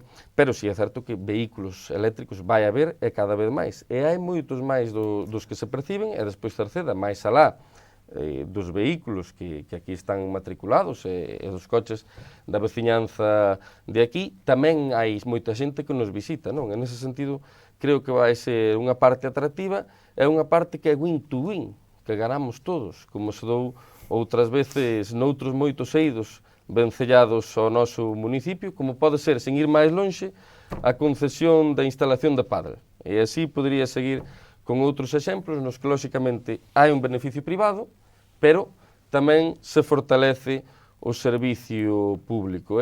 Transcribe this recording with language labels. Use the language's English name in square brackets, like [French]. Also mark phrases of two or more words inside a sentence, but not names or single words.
[Galician] Pero si é certo que vehículos eléctricos vai haber e cada vez máis, e hai moitos máis dos que se perciben, e despois Cerceda, máis alá dos vehículos que aquí están matriculados e dos coches da veciñanza de aquí, tamén hai moita xente que nos visita, non? [Spanish] En ese sentido, [Galician] creo que vai ser unha parte atractiva e unha parte que é [English] win to win, [Galician] que ganamos todos, como se dou outras veces noutros moitos eidos vencellados ao noso municipio, como pode ser, sen ir máis lonxe, a concesión da instalación de pádel. E así podría seguir con outros exemplos nos que, lóxicamente, hai un beneficio privado, pero tamén se fortalece o servicio público.